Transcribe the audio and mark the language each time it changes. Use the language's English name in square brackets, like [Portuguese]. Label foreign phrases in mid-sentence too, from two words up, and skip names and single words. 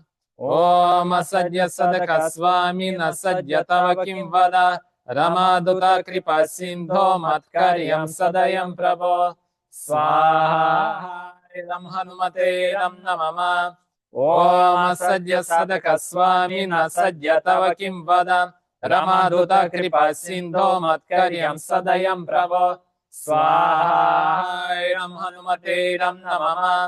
[Sanskrit] ॐ असाध्य साधक स्वामिन् असाध्यं तव किं वद रामदूत कृपासिन्धो मत्कार्यं साधय प्रभो स्वाहा रां हनुमते रां नमः. ॐ असाध्य साधक स्वामिन् असाध्यं तव किं वद रामदूत कृपा सिन्धो मत्कार्यं साधय प्रभो स्वाहा रां हनुमते रां नमः.